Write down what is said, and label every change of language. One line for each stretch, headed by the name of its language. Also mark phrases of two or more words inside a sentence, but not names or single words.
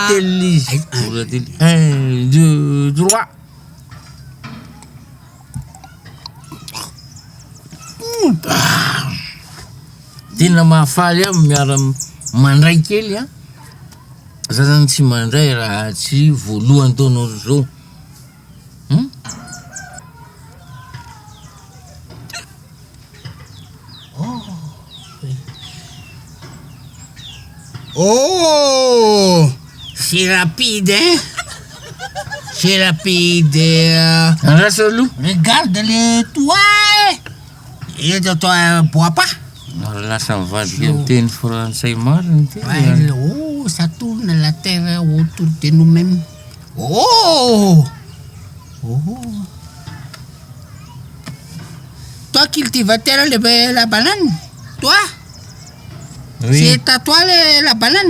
Malagasy: tely izy. 1, 2, 3. Tena mahafaly miara mandray kely za zany tsy mandray raha tsy voalohany taona zao.
French: Oh, c'est rapide, hein? C'est rapide. Regarde les toits. Et toi, bois pas.
Malagasy: Lasa mivadika miteny français mariny ty.
French: Oh, ça tourne la terre autour de nous-mêmes. Oh. Toi cultivateur la banane, toi? Oui. C'est à toi la banane?